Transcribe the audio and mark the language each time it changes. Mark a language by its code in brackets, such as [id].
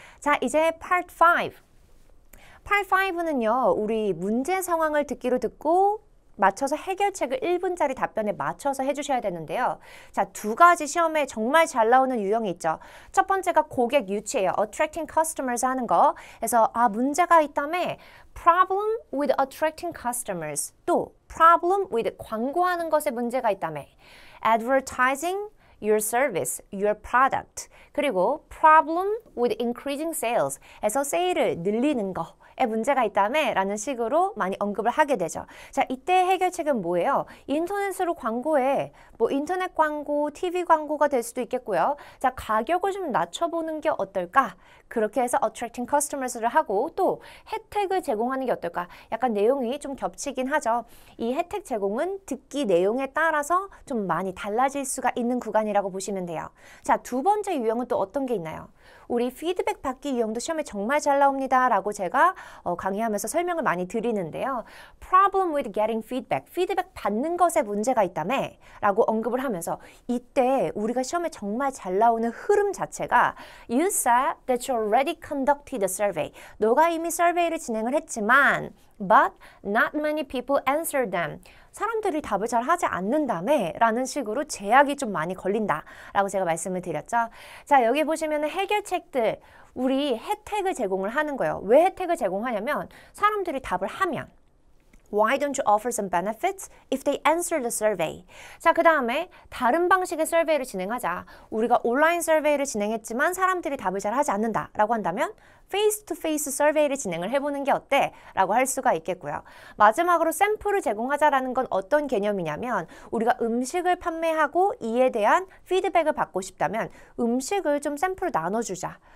[ko] 자, 이제 part 5. part 5는요. 우리 문제 상황을 듣고 맞춰서 해결책을 1분짜리 답변에 맞춰서 해주셔야 되는데요. 자, 두 가지 시험에 정말 잘 나오는 유형이 있죠. 첫 번째가 고객 유치예요. [en] attracting customers [ko] 하는 거. 그래서 문제가 있다며 [en] problem with attracting customers. 또 problem with [ko] 광고하는 것에 문제가 있다며 [en] advertising your service, your product. 그리고 problem with increasing sales. [ko] 해서 세일을 늘리는 거. 에 문제가 있다며 라는 식으로 많이 언급을 하게 되죠. 자, 이때 해결책은 뭐예요? 인터넷으로 광고해. 뭐 인터넷 광고, TV 광고가 될 수도 있겠고요. 자, 가격을 좀 낮춰보는 게 어떨까? 그렇게 해서 [en] attracting customers [ko] 를 하고 또 혜택을 제공하는 게 어떨까? 약간 내용이 좀 겹치긴 하죠. 이 혜택 제공은 듣기 내용에 따라서 좀 많이 달라질 수가 있는 구간이라고 보시면 돼요. 자, 두 번째 유형은 또 어떤 게 있나요? 우리 피드백 받기 유형도 시험에 정말 잘 나옵니다 라고 제가 강의하면서 설명을 많이 드리는데요. [en] Problem with getting feedback. [ko] 피드백 받는 것에 문제가 있다며 라고 언급을 하면서 이때 우리가 시험에 정말 잘 나오는 흐름 자체가 [en] You said that you already conducted a survey. [ko] 너가 이미 서베이를 진행을 했지만 [en] But not many people answered them. [ko] 사람들이 답을 잘 하지 않는다며 라는 식으로 제약이 좀 많이 걸린다 라고 제가 말씀을 드렸죠. 자, 여기 보시면 해결책들 우리 혜택을 제공을 하는 거예요. 왜 혜택을 제공하냐면 사람들이 답을 하면 [en] Why don't you offer some benefits if they answer the survey? [ko] 자, 그 다음에 다른 방식의 서베이를 진행하자. 우리가 온라인 서베이를 진행했지만 사람들이 답을 잘 하지 않는다 라고 한다면 페이스-투-페이스 서베이를 진행을 해보는 게 어때? 라고 할 수가 있겠고요. 마지막으로 샘플을 제공하자라는 건 어떤 개념이냐면 우리가 음식을 판매하고 이에 대한 피드백을 받고 싶다면 음식을 좀 샘플로 나눠주자.